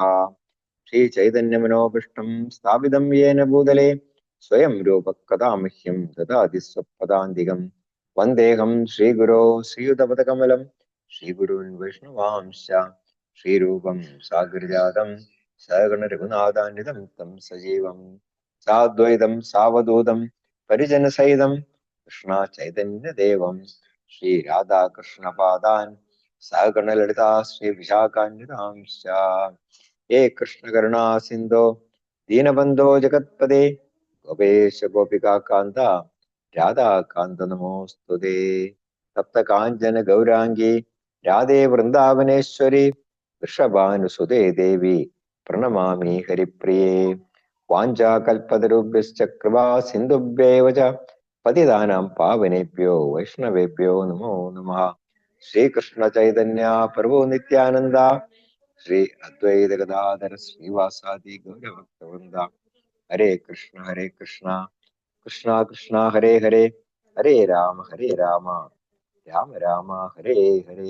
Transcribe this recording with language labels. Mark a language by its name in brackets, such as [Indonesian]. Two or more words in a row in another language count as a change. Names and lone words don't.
[Sanskrit] श्रीचैतन्यमनोभीष्टं स्थापितं येन भूतले स्वयं रूपः कदा मह्यं ददाति स्वपदान्तिकं वन्देऽहं श्रीगुरो श्रीयुतपदकमलं श्रीगुरून् वैष्णवांश्च श्रीरूपं साग्रजातं सगणरघुनाथान्वितं तं सजीवं साद्वैतं सावधूतं परिजनसहितं कृष्ण चैतन्य देवम श्री राधा कृष्ण पादान സഹഗണലളിതാ ശ്രീ വിശാഖാന്വിതാംശ. ഹേ കൃഷ്ണകരുണാ സിന്ധോ ദീനബന്ധോ ജഗത്പദേ ഗോപേശ ഗോപികാന്ത രാധാകാന്ത നമോസ്തുതേ. സപ്തകാഞ്ചന ഗൗരാംഗി രാധേ വൃന്ദാവനേശ്വരി വൃഷഭാനുസുതേ ദേവി പ്രണമാമി ഹരിപ്രിയേ. വാഞ്ചാകൽപതരുഭ്യശ്ച കൃപാ സിന്ധുഭ്യേവ ച പതിതാനാം പാവനേഭ്യോ വൈഷ്ണവേഭ്യോ നമോ നമഃ. ശ്രീകൃഷ്ണ ചൈതന്യ പ്രഭു നിത്യാനന്ദ ശ്രീ അദ്വൈത ഗദാധര ശ്രീവാസാദി ഗൗരഭക്തവൃന്ദ. ഹരേ കൃഷ്ണ കൃഷ്ണ കൃഷ്ണ ഹരേ ഹരേ, ഹരേ രാമ രാമ രാമ ഹരേ ഹരേ.